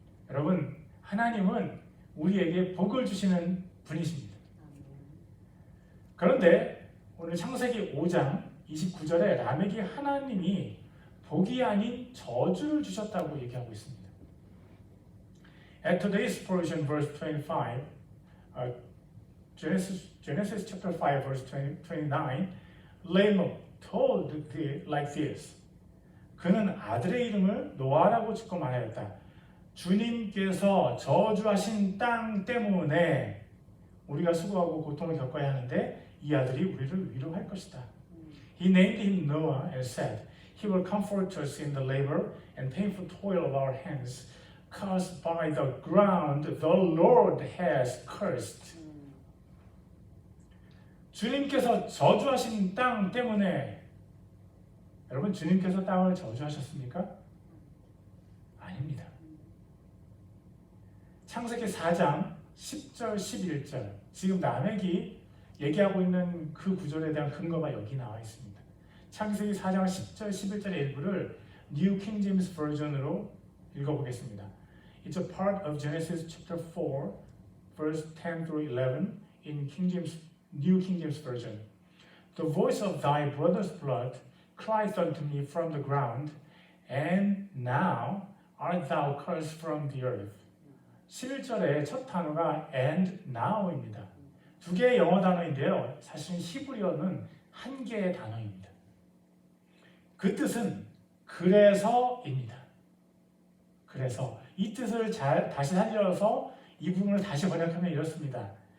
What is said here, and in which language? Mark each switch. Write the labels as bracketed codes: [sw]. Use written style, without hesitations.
[ko] 여러분, 하나님은 우리에게 복을 주시는 분이십니다. 그런데 오늘 창세기 5장 29절에 라멕이 하나님이 복이 아닌 저주를 주셨다고 얘기하고 있습니다. [en] At today's portion, verse 25, Genesis chapter 5, verse 29, Lamech told like this. [ko] 그는 아들의 이름을 노아라고 짓고 말하였다. 주님께서 저주하신 땅 때문에 우리가 수고하고 고통을 겪어야 하는데 이 아들이 우리를 위로할 것이다. [en] He named him Noah and said, He will comfort us in the labor and painful toil of our hands, caused by the ground the Lord has cursed. [ko] 주님께서 저주하신 땅 때문에, 여러분, 주님께서 땅을 저주하셨습니까? 아닙니다. 창세기 4장 10절, 11절, 지금 라멕이 얘기하고 있는 그 구절에 대한 근거가 여기 나와 있습니다. 창세기 4장 10절, 11절의 일부를 New King James Version으로 읽어보겠습니다. [en] It's a part of Genesis chapter 4, verse 10 through 11 in New King James Version. The voice of thy brother's blood crieth unto me from the ground, and now art thou cursed from the earth. [ko] 11절의 첫 단어가 [en] and now [ko] 입니다. 두 개의 영어 단어인데요. 사실은 히브리어는 한 개의 단어입니다. 그 뜻은 그래서입니다. 그래서 이 뜻을 다시 살려서 이 부분을 다시 번역하면 이렇습니다.